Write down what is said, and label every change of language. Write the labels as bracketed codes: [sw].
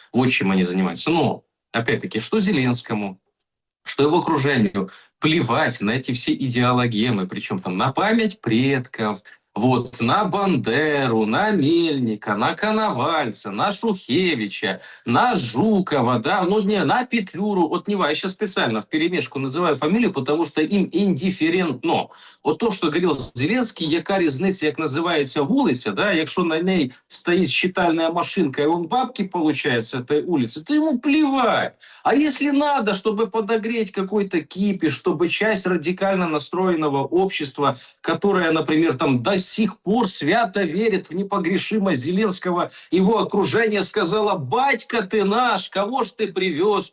[ru] Вот чем они занимаются. Но, опять-таки, что Зеленскому, что его окружению плевать на эти все идеологемы, причем там на память предков, вот, на Бандеру, на Мельника, на Коновальца, на Шухевича, на Жукова, да, ну не, на Петлюру, от него. Я сейчас специально вперемешку называю фамилию, потому что им індиферентно. [uk] От то, що говорив Зеленський, яка різниця, як називається вулиця, да, якщо [ru] на ней стоит считальная машинка, и он бабки получает с этой улицы, то ему плевать. А если надо, чтобы подогреть какой-то кипиш, чтобы часть радикально настроенного общества, которая, например, там, дай сих пор свято верит в непогрешимость Зеленского. Его окружение сказало: батька ты наш, кого ж ты привез?